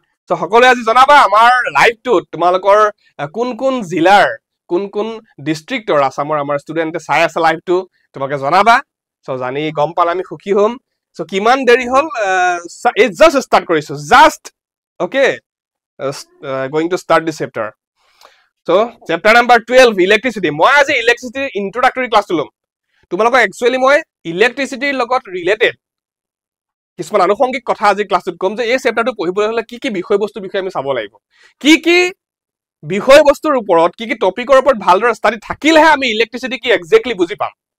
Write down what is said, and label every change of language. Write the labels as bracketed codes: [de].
[as] So সকলোৱে আজি জনাবা আমাৰ লাইভটোত তোমালোকৰ কোন কোন জিলাৰ, কোন কোন ডিষ্ট্ৰিক্টৰ আসামৰ আমাৰ ষ্টুডেণ্টে চাই আছে লাইভটো, তোমালোকে জনাবা। সো জানি গম পালে আমি সুখী হ'ম। সো কিমান দেৰি হ'ল, ইটস জাস্ট ষ্টাৰ্ট কৰিছো, just okay, [en] Going to start this chapter. So, chapter number 12, electricity. [as] মই আজি ইলেক্ট্ৰিচিটিৰ ইন্ট্ৰোডাক্টৰী ক্লাছটো ল'ম। তোমালোকক একচুৱেলি মই ইলেক্ট্ৰিচিটিৰ লগত ৰিলেটেড কিছুমান আনুষংগিক কথা আজি ক্লাছটোত ক'ম যে এই চেপ্টাৰটো পঢ়িবলৈ হ'লে কি বিষয়বস্তুৰ বিষয়ে আমি চাব লাগিব, কি বিষয়বস্তুৰ ওপৰত, কি টপিকৰ ওপৰত ভালদৰে ষ্টাডি থাকিলেহে আমি ইলেক্ট্ৰিচিটি কি এক্সেক্টলি বুজি পাম।